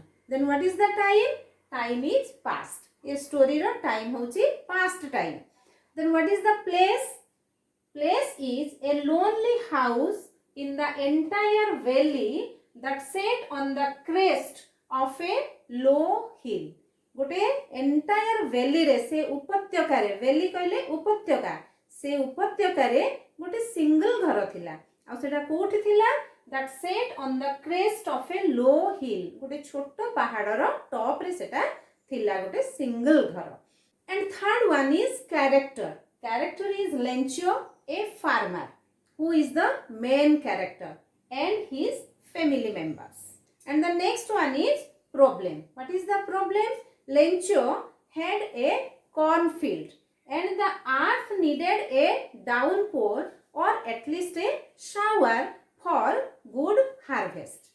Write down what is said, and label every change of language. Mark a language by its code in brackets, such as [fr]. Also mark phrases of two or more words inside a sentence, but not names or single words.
[en] Then what is the time? Time is past. [or] ଏ ଷ୍ଟୋରି ର ଟାଇମ୍ ହେଉଛି ପାଷ୍ଟ ଟାଇମ୍. [en] Then what is the place? Place is a lonely house in the entire valley that sat on the crest of a low hill. [or] ଗୋଟେ [en] entire valley [or] ରେ ସେ ଉପତ୍ୟକା ରେ, ଭ୍ୟାଲି କହିଲେ ଉପତ୍ୟକା, ସେ ଉପତ୍ୟକା ରେ ଗୋଟେ ସିଙ୍ଗଲ ଘର ଥିଲା. ଆ ସେଟା କେଉଁଠି ଥିଲା? [en] That sat on the crest of a low hill. [or] ଗୋଟେ ଛୋଟ ପାହାଡ଼ ର ଟପ୍ ରେ ସେଟା ଥିଲା ଗୋଟେ ସିଙ୍ଗଲ ଘର. [en] And third one is character. Character is Lencho, a farmer, who is the main character, and his family members. And the next one is problem. What is the problem? Lencho had a cornfield and the earth needed a downpour or at least a shower for good harvest.